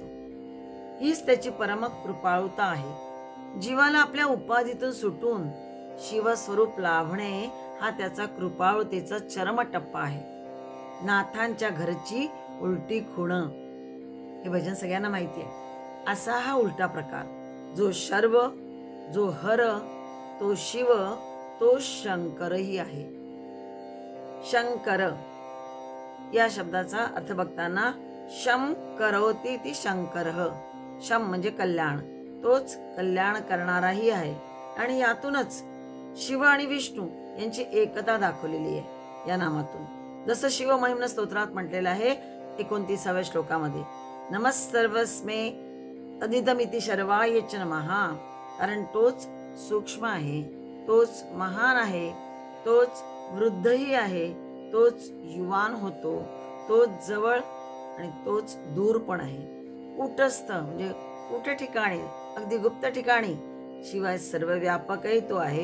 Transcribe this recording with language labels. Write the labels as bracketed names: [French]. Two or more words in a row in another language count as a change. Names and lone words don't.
[Marathi] हीच त्याची परम कृपाळुता आहे. जीवाला आपल्या उपाधीतून सुटून शिवस्वरूप लाभणे हा त्याचा कृपाळुतेचा चरम टप्पा आहे. नाथांच्या घरची उलटी खुणं हे भजन सगळ्यांना माहिती आहे. असा हा उलटा प्रकार. जो शर्व, जो हर, तो शिव, तो शंकरही आहे. शंकर या शब्दाचा अर्थ बघताना [Sanskrit] शम करोति ती शंकरः. [Marathi] शम म्हणजे कल्याण, तोच कल्याण करणाराही आहे. आणि यातूनच शिव आणि विष्णू यांची एकता दाखवलेली आहे या नामातून. जसं शिव महिम्न स्तोत्रात म्हटलेलं आहे 29व्या श्लोकामध्ये, [Sanskrit] नमस्सर्वस्मे तदिदमिति शर्वाय च नमः. [Marathi] कारण तोच सूक्ष्म आहे, तोच महान आहे, तोच वृद्धही आहे, तोच युवान होतो, तोच जवळ आणि तोच दूर पण आहे. कूटस्थ म्हणजे कुठे ठिकाणी, अगदी गुप्त ठिकाणी, शिवाय सर्व व्यापकही तो आहे.